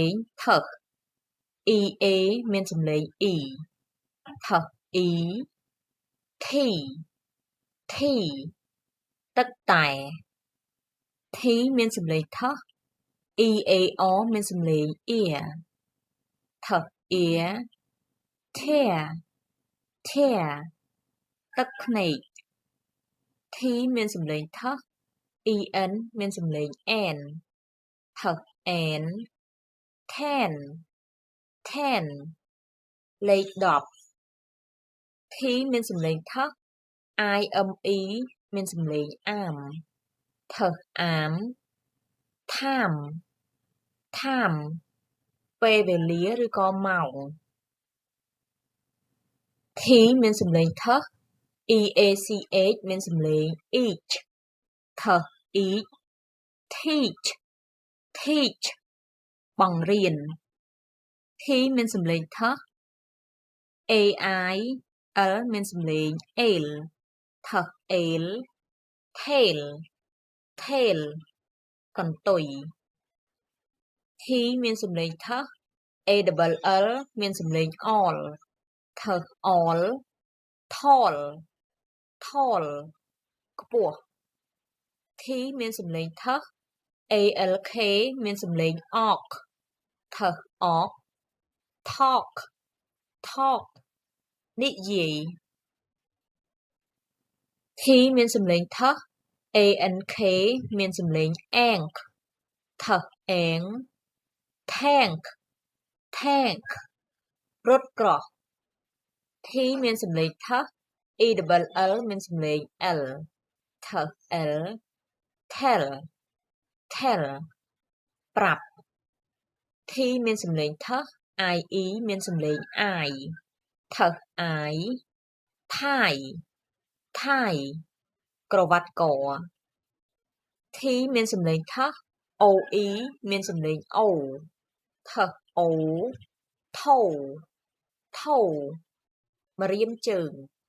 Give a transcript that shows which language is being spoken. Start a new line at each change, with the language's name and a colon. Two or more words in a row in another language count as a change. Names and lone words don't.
Khmer: ងថឹក EA មានសំឡេង E ថឹក
English: E T T
Khmer: ទឹកតែ T មានសំឡេង ថឹក EAR មានសំឡេង ear ថឹក
English: ear tear tear
Khmer: ទឹកភ្នែក T មានសំឡេងថឹក EN មានសំឡេង N ថឹក
English: N ten ten
Khmer: លេខ10 T មានសំឡេងថឹក IME មានសំឡេងអាមថឹកអាម
English: time time
Khmer: ពេលវេលាឬក៏ម៉ោង T មានសំឡេងថឹក EACH មានសំឡេង each ថឹក
English: each teach teach
Khmer: បង្រៀន T មានសំឡេងថឹក AI L មានសំឡេង L ថឹក
English: L tail tail
Khmer: កន្ទុយ T មានសំឡេងថឹក ALL មានសំឡេង all ថឹក
English: all tall tall
Khmer: ខ្ពស់ T មានសំឡេងថឹក ALK មានសំឡេង awk ថឹក
English: awk talk talk
Khmer: និយាយ T មានសំឡេងថឹក ANK មានសំឡេង ank ថឹក
English: ank tank tank
Khmer: រថ ក្រោះ T មានសំឡេងថឹក ELL មានសំឡេង L ថឹក
English: L tell tell
Khmer: ប្រាប់ T មានសំឡេងថឹក IE មានសំឡេង I ថឹក
English: I tie tie
Khmer: ក្រវ៉ាត់ក T មានសំឡេងថឹក OE មានសំឡេង O ថឹក
English: O toe toe
Khmer: ម្រាមជើង